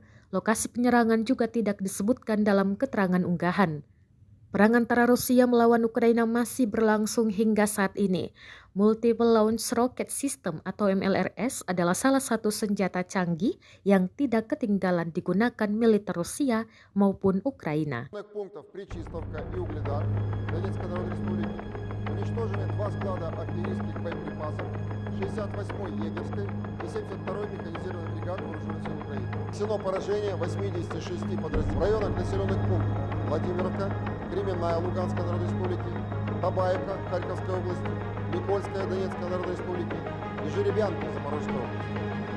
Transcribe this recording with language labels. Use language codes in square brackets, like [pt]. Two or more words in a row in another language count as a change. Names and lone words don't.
[id] Lokasi penyerangan juga tidak disebutkan dalam keterangan unggahan. Perang antara Rusia melawan Ukraina masih berlangsung hingga saat ini. [en] Multiple Launch Rocket System [id] atau MLRS adalah salah satu senjata canggih yang tidak ketinggalan digunakan militer Rusia maupun Ukraina. [ru] Пунктов Причистовка и Угледар Донецкой Народной Республики уничтожены два склада артиллерийских боеприпасов 68-й егерской и 72-й механизированной бригады вооруженных сил Украины. Нанесено поражение 86 подразделений в районах населенных пунктов Владимировка, Кременная Луганской Народной Республики, Табаевка Харьковской области, Никольская Донецкой Народной Республики и Жеребянка Запорожской области.